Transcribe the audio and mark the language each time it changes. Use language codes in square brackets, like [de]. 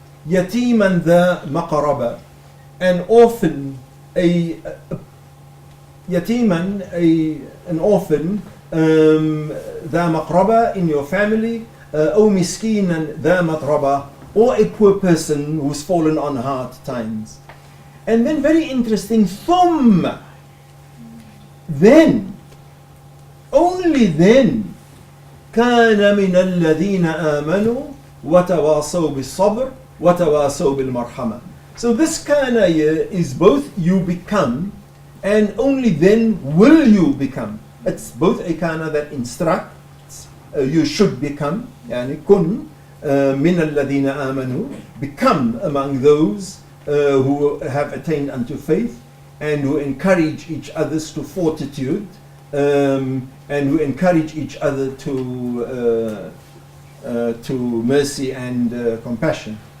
[ar] يَتِيمًا ذَا مَقَرَبَةٍ, [en] an orphan, an orphan, [ar] ذا مقربة, [en] in your family, [ar] أو مسكينا ذا متربة, [en] or a poor person who's fallen on hard times. And then very interesting, [ar] ثم, [en] then, only then, [ar] كان من الذين آمنوا وتواصوا بالصبر وتواصوا بالمرحمة. [en] So this kana is both you become and only then will you become. It's both a kana that instructs, you should become, [ar] يعني كن من الذين آمنوا, [en] become among those who have attained unto faith, and who encourage each others to fortitude, and who encourage each other to mercy and compassion.